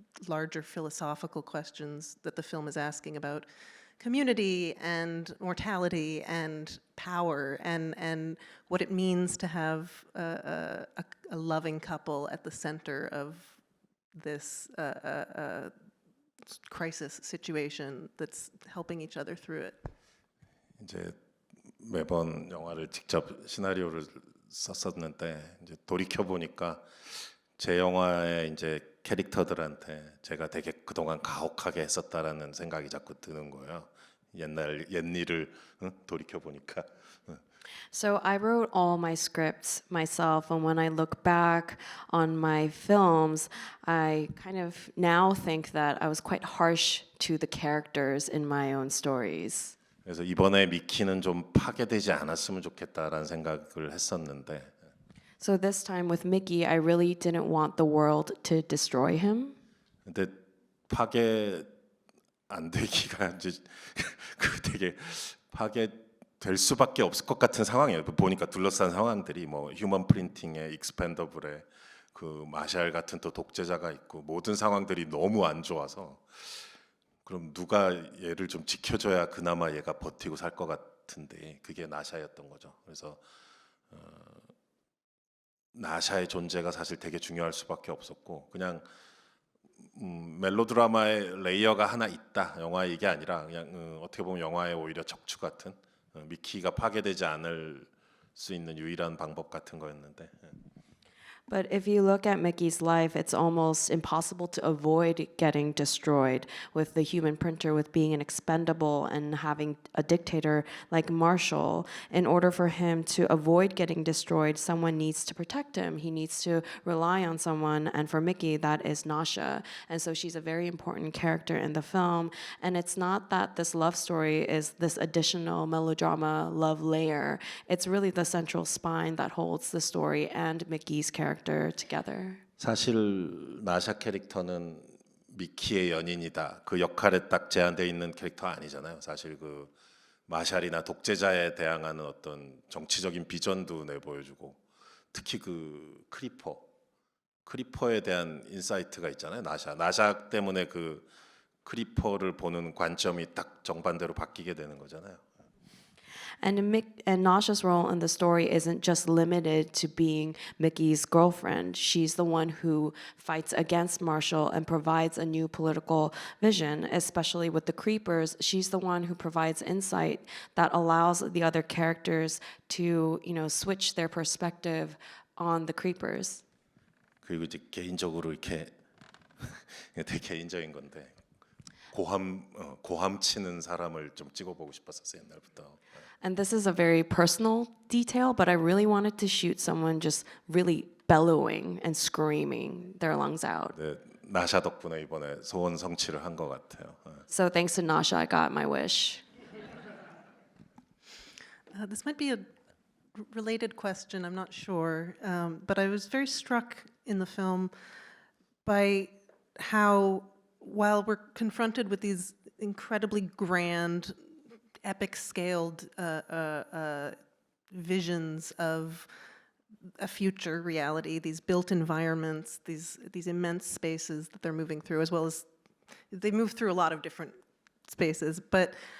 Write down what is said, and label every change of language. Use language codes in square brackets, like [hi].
[en] larger philosophical questions that the film is asking about community and mortality and power and what it means to have a loving couple at the center of this crisis situation that's helping each other through it. [ko] 이제 매번 영화를 직접 시나리오를 썼었는데 이제 돌이켜 보니까 제 영화의 이제 캐릭터들한테 제가 되게 그동안 가혹하게 했었다라는 생각이 자꾸 드는 거예요. 옛 일을 돌이켜 보니까. [en] So I wrote all my scripts myself, and when I look back on my films, I kind of now think that I was quite harsh to the characters in my own stories. [ko] 그래서 이번에 미키는 좀 파괴되지 않았으면 좋겠다라는 생각을 했었는데. [en] So this time with Mickey, I really didn't want the world to destroy him. [ko] 근데 파괴 안 되기가 이제 그 되게 파괴될 수밖에 없을 것 같은 상황이에요. 보니까 둘러싼 상황들이 뭐 휴먼 프린팅에 익스펜더블에 그 마샬 같은 또 독재자가 있고 모든 상황들이 너무 안 좋아서 그럼 누가 얘를 좀 지켜줘야 그나마 얘가 버티고 살 것 같은데 그게 나샤였던 거죠. 그래서 나샤의 존재가 사실 되게 중요할 수밖에 없었고 그냥 멜로드라마의 레이어가 하나 있다. 영화 이게 아니라 그냥 어떻게 보면 영화의 오히려 척추 같은 미키가 파괴되지 않을 수 있는 유일한 방법 같은 거였는데. [en] But if you look at Mickey's life, it's almost impossible to avoid getting destroyed with the human printer, with being an expendable and having a dictator like Marshall. In order for him to avoid getting destroyed, someone needs to protect him. He needs to rely on someone. And for Mickey, that is Nasha. And so she's a very important character in the film. And it's not that this love story is this additional melodrama love layer. It's really the central spine that holds the story and Mickey's character together. [ko] 사실 나샤 캐릭터는 미키의 연인이다. 그 역할에 딱 제한되어 있는 캐릭터 아니잖아요. 사실 그 마샬이나 독재자에 대항하는 어떤 정치적인 비전도 내보여주고 특히 그 크리퍼에 대한 인사이트가 있잖아요. 나샤 때문에 그 크리퍼를 보는 관점이 딱 정반대로 바뀌게 되는 거잖아요. [en] And Nasha's role in the story isn't just limited to being Mickey's girlfriend. She's the one who fights against Marshall and provides a new political vision, especially with the Creepers. She's the one who provides insight that allows the other characters to, switch their perspective on the Creepers. [ko] 그리고 이제 개인적으로 이렇게 되게 개인적인 건데 고함 치는 사람을 좀 찍어보고 싶었었어요 옛날부터. [en] And this is a very personal detail, but I really wanted to shoot someone just really bellowing and screaming their lungs out. [ko] 네, 나샤 덕분에 이번에 소원 성취를 한 것 같아요. [en] So thanks to Nasha, I got my wish. This might be a related question, I'm not sure, but I was very struck in the film by how, while we're confronted with these incredibly grand, epic-scaled visions of a future reality, these built environments, these immense spaces that they're moving through, as well as they move through a lot of different spaces, but